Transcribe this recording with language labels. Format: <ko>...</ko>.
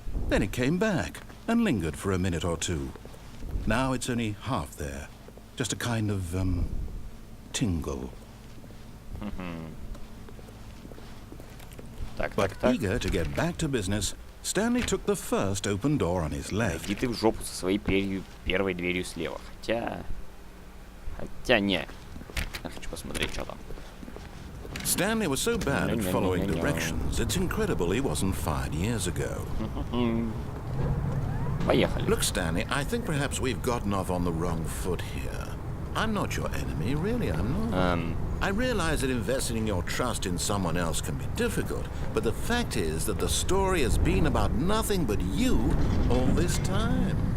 <en>Then it came back, and lingered for a minute or two. Now it's only half there. Just a kind of, tingle. But eager to get back to business, Stanley took the first open door on his left.</en> <ru>Иди ты в жопу со своей первой дверью слева. Хотя не. Я хочу посмотреть, что там.</ru> <en>Stanley was so bad at following directions, it's incredible he wasn't fired years ago.</en> <ru>Поехали.</ru> <en>Look, Stanley, I think perhaps we've gotten off on the wrong foot here. I'm not your enemy, really, I'm not. I realize that investing your trust in someone else can be difficult, but the fact is that the story has been about nothing but you all this time.</en>